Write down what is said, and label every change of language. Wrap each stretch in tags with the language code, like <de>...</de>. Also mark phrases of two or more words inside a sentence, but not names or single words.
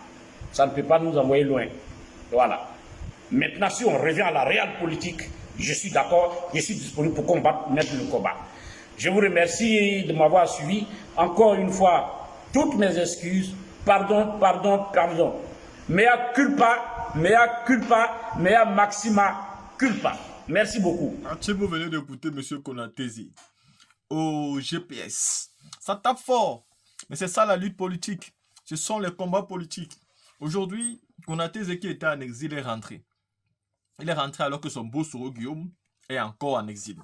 <fr>Ça ne peut pas nous envoyer loin. Voilà. Maintenant, si on revient à la réelle politique, je suis d'accord, je suis disponible pour combattre, mettre le combat. Je vous remercie de m'avoir suivi. Encore une fois, toutes mes excuses. Pardon, pardon, pardon.</fr> <la>Mea culpa, mea culpa, mea maxima culpa.</la> <fr>Merci beaucoup. Vous venez d'écouter M. Konatesi au GPS. Ça tape fort. Mais c'est ça la lutte politique. Ce sont les combats politiques. Aujourd'hui, Konatesi qui était en exil est rentré. Il est rentré alors que son beau Soro Guillaume est encore en exil.</fr>